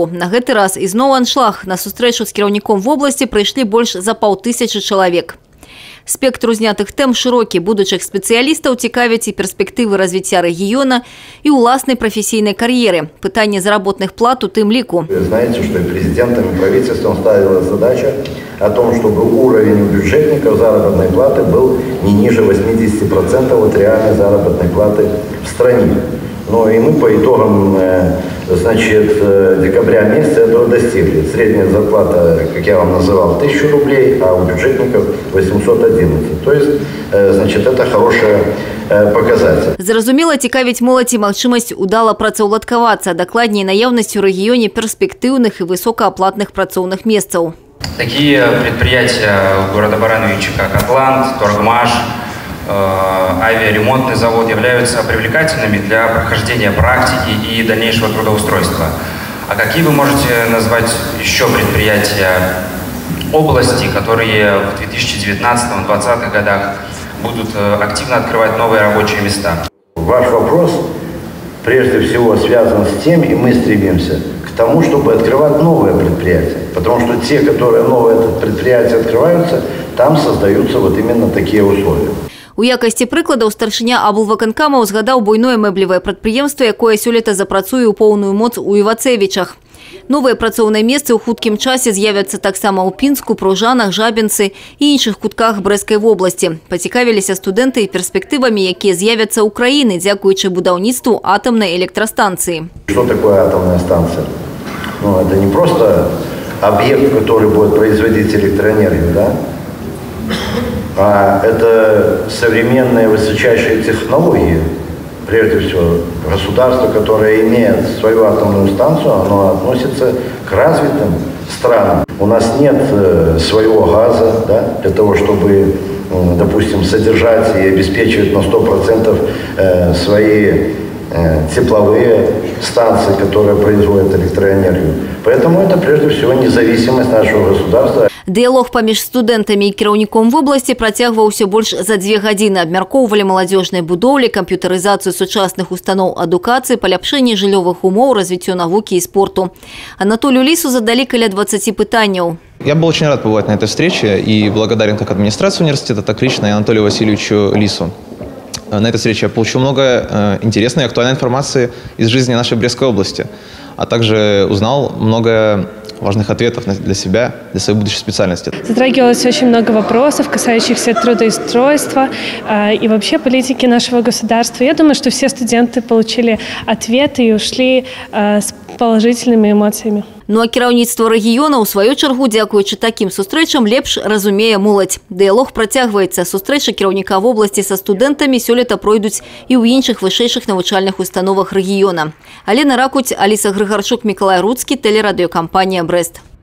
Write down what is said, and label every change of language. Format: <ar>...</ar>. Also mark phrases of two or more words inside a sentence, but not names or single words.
<be>На гэты раз ізноў аншлаг. На сустрэчу з кіраўніком вобласці прыйшлі больш за 500 чалавек. Спектр узнятых тэм шырокі. Будучых спецыялістаў цікавяць і перспектывы развіцця рэгіёна і ўласнай прафесійнай кар'еры. Пытанне заработных плат у тым ліку.</be> <ru>Вы знаете, что и президентом, и правительством ставилась задача о том, чтобы уровень у бюджетников заработной платы был не ниже 80% от реальной заработной платы в стране. Ну и мы по итогам, значит, декабря месяца этого достигли. Средняя зарплата, как я вам называл, 1000 рублей, а у бюджетников 811. То есть, значит, это хороший показатель.</ru> <be>Зразумела, цікавіць моладзь і магчымасць удала працаўладкавацца, дакладней наяўнасць у рэгіёне перспектыўных і высокааплатных працоўных месцаў.</be> <ru>Такие предприятия города Барановича, как «Атлант», «Торгмаш», авиаремонтный завод являются привлекательными для прохождения практики и дальнейшего трудоустройства. А какие вы можете назвать еще предприятия области, которые в 2019-2020 годах будут активно открывать новые рабочие места? Ваш вопрос прежде всего связан с тем, и мы стремимся к тому, чтобы открывать новые предприятия. Потому что те, которые новые предприятия открываются, там создаются вот именно такие условия.</ru> <be>У якасці прыкладаў старшыня аблвыканкама узгадаў буйное мэблевае прадпрыемства, якое сёлета запрацуе ў поўную моц у Івацевічах. Новыя працоўныя месцы ў хуткім часе з'явяцца таксама ў Пінску, Пружанах, Жабінцы і іншых кутках Брэсцкай вобласці. Пацікавіліся студэнты і перспектывамі, якія з'явяцца ў краіны, дзякуючы будаўніцтву атамнай электрастанцыі.</be> <ru>Что такое атомная станция? Ну, это не просто объект, который будет производить электроэнергию, да? А это современные высочайшие технологии. Прежде всего, государство, которое имеет свою атомную станцию, оно относится к развитым странам. У нас нет своего газа, да, для того, чтобы, допустим, содержать и обеспечивать на 100% свои тепловые станции, которые производят электроэнергию. Поэтому это прежде всего независимость нашего государства.</ru> <be>Дыялог паміж студэнтамі і кіраўніком вобласці працягваўся больш за 2 гадзіны. Абмяркоўвалі маладзёжныя будоўлі, камп'ютарызацыю сучасных устаноў адукацыі, паляпшэнне жыллёвых умоў, развіццё навукі і спорту. Анатолию Лису задалі каля 20 пытанняў.</be> <ru>Я был очень рад побывать на этой встрече и благодарен как администрации университета, так лично и Анатолию Васильевичу Лису. На этой встрече я получил много интересной и актуальной информации из жизни нашей Брестской области, а также узнал много важных ответов для себя, для своей будущей специальности. Затрагивалось очень много вопросов, касающихся трудоустройства и вообще политики нашего государства. Я думаю, что все студенты получили ответы и ушли с положительными эмоциями.</ru> <be>Ну а кіраўніцтва рэгіёна, у сваю чаргу, дзякуючы такім сустрэчам, лепш разумее моладзь. Дыялог працягваецца. Сустрэчы кіраўніка вобласці са студэнтамі сёлета пройдуць і ў іншых вышэйшых навучальных установах рэгіёна. Алена Ракуць, Аліса Грыгарчук, Мікалай Руцкі, тэлерадыёкампанія «Брэст».</be>